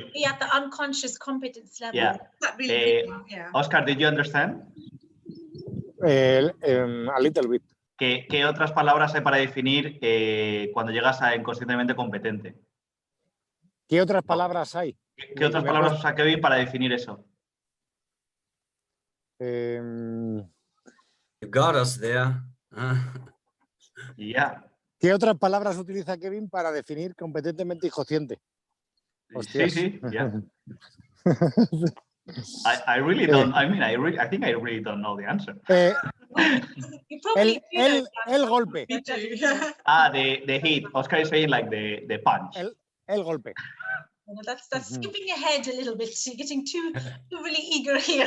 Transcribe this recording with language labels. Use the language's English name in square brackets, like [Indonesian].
[English] to be at the unconscious competence level? Yeah. That really, yeah. Oscar, did you understand? A little bit. [Spanish] ¿Qué otras palabras hay para definir cuando llegas a inconscientemente competente? ¿Qué otras palabras hay? ¿Qué otras palabras usa Kevin para definir eso? [English] You got us there. Yeah. [Spanish] ¿Qué otras palabras utiliza Kevin para definir competentemente inconsciente? Hostias. Sí, yeah. [English] I really don't. I mean, I think I really don't know the answer. You probably do know that. [Spanish] El golpe. [English] Me too. The hit. Oscar is saying like the punch. [Spanish] El golpe. [English] No, that's skipping ahead a little bit. You're getting too really eager here.